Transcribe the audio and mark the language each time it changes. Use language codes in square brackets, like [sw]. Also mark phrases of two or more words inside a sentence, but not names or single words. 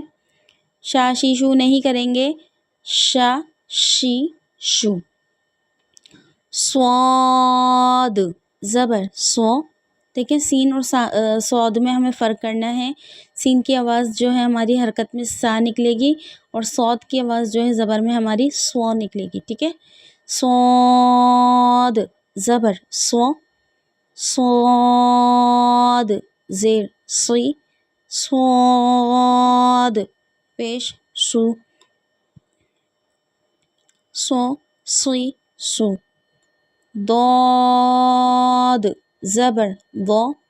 [ur] شا شی شو نہیں کریں گے، شا شی شو۔ صاد زبر سو، دیکھیں سین اور صاد میں ہمیں فرق کرنا ہے۔ سین کی آواز جو ہے ہماری حرکت میں سا نکلے گی، اور صاد کی آواز جو ہے زبر میں ہماری سو نکلے گی، ٹھیک ہے۔ صاد زبر سو، صاد زیر سی، صاد پیش سو، سو سی سو، ضاد زبر ضا،